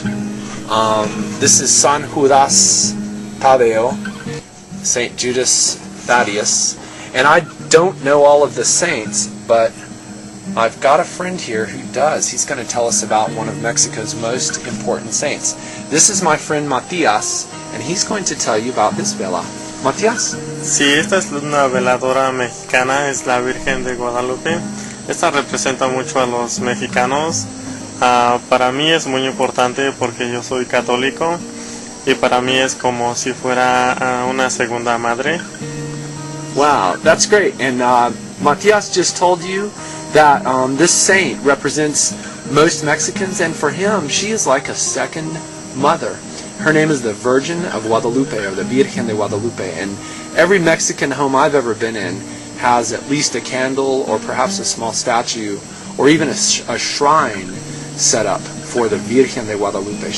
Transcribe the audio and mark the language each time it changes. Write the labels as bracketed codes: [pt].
[en] This is San Judas Tadeo, Saint Judas Thaddeus, and I don't know all of the saints, but I've got a friend here who does. He's going to tell us about one of Mexico's most important saints. This is my friend Matias, and he's going to tell you about this vela. Matias? [es] Sí, esta es una veladora mexicana, es la Virgen de Guadalupe. Esta representa mucho a los mexicanos. Para mí es muy importante porque yo soy católico. Y para mí es como si fuera una segunda madre. [en] Wow, that's great. And Matias just told you that this saint represents most Mexicans, and for him, she is like a second mother. Her name is the Virgin of Guadalupe, or the Virgen de Guadalupe, and every Mexican home I've ever been in has at least a candle or perhaps a small statue or even a shrine set up for the Virgen de Guadalupe.